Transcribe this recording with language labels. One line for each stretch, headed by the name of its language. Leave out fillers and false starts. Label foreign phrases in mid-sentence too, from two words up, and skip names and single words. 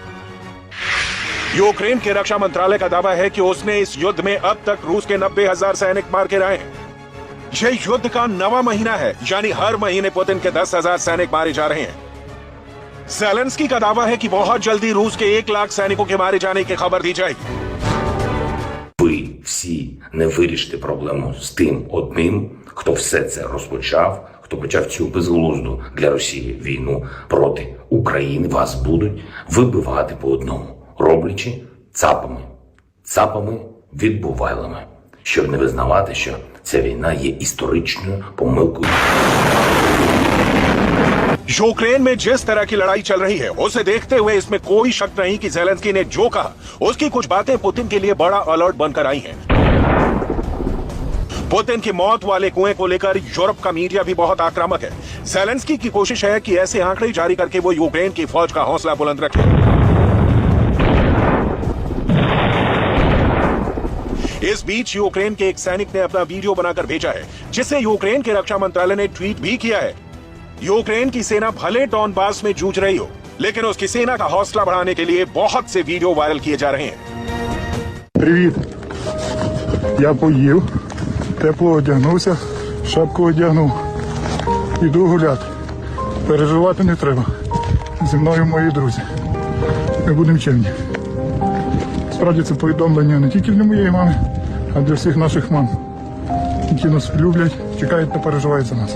Hindi: यूक्रेन के रक्षा मंत्रालय का दावा है कि उसने इस युद्ध में अब तक रूस के 90,000 सैनिक मार के रहे हैं। यह युद्ध का 9वां महीना है, यानी हर महीने पुतिन के 10,000 सैनिक मारे जा रहे हैं। ज़ेलेंस्की का दावा है कि बहुत जल्दी रूस के 1 लाख सैनिकों के मारे जाने की खबर दी जाएगी।
Ukrainian: Ви всі не вирішите проблему з тим одним, хто все це розпочав, хто почав цю безглузду для Росії війну проти України. Вас будуть вибивати по одному, роблячи цапами відбувайлами, щоб не визнавати, що ця війна є історичною помилкою.
Hindi: यूक्रेन में जिस तरह की लड़ाई चल रही है, उसे देखते हुए इसमें कोई शक नहीं कि ज़ेलेंस्की ने जो कहा, उसकी कुछ बातें पुतिन के लिए बड़ा अलर्ट बनकर आई हैं। पुतिन की मौत वाले कुएं को लेकर यूरोप का मीडिया भी बहुत आक्रामक है। ज़ेलेंस्की की कोशिश है कि ऐसे आंकड़े जारी करके वो यूक्रेन की फौज का हौसला बुलंद रखे। इस बीच यूक्रेन के एक सैनिक ने अपना वीडियो बनाकर भेजा है, जिसे यूक्रेन के रक्षा मंत्रालय ने ट्वीट भी किया है। यूक्रेन की सेना भले डॉनबास में जूझ रही हो, लेकिन उसकी सेना का हौसला बढ़ाने के लिए बहुत से
English: video viral
Hindi: किए जा रहे हैं।
Ukrainian: Привіт. Я поїв, тепло одягнувся, шапку одягнув. Іду гуляти. Переживати не треба. Зі мною мої друзі. Ми будемо чемні. Справді це повідомлення не тільки для моєї мами, а для всіх наших мам, які нас люблять, чекають та переживають за нас.